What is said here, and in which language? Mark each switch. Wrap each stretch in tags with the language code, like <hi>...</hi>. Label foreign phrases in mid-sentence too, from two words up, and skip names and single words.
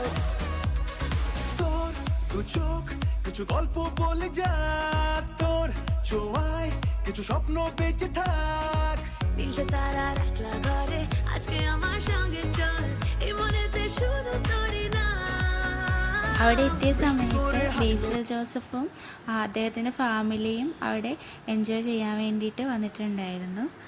<bn>তোর দু চোখ কিছু গল্প বলে যাক, তোর ছোঁয়ায় কিছু স্বপ্ন বেঁচে থাক। নীলছে তারার একলা ঘরে আজকে আমার সঙ্গে চল, এই মনেতে শুধু তোরই না।</bn> <ml>അവിടെ എത്തിയ സമയത്ത് ബേസിൽ ജോസഫും അദ്ദേഹത്തിൻ്റെ ഫാമിലിയും അവിടെ എൻജോയ് ചെയ്യാൻ വേണ്ടിയിട്ട് വന്നിട്ടുണ്ടായിരുന്നു.</ml>